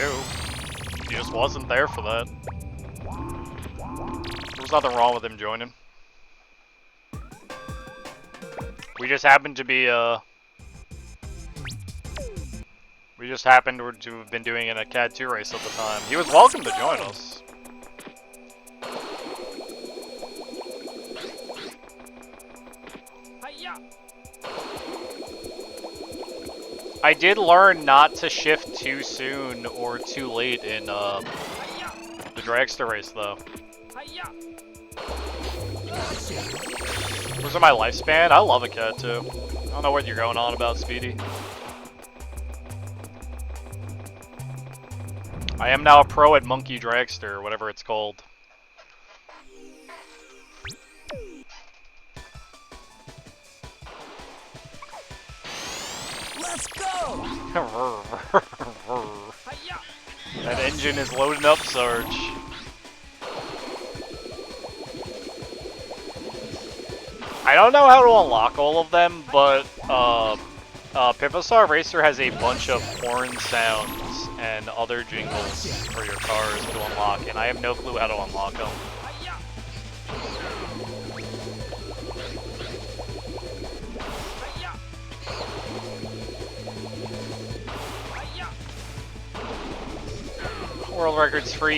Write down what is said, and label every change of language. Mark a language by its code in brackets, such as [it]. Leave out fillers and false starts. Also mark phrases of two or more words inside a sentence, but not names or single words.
[en] He just wasn't there for that. There was nothing wrong with him joining. We just happened to be, we just happened to have been doing a CAD 2 race at the time. He was welcome to join us. Hi-ya! I did learn not to shift too soon or too late in the dragster race, though. Hi-ya! Those are my lifespan. I love a cat too. I don't know what you're going on about, Speedy. I am now a pro at Monkey Dragster, whatever it's called. Let's go! Hi-ya! That engine is loading up, Sarge. I don't know how to unlock all of them, but Pivosar Racer has a bunch of horn sounds and other jingles for your cars to unlock, and I have no clue how to unlock them. Hi-ya! Hi-ya! Hi-ya! World record's free.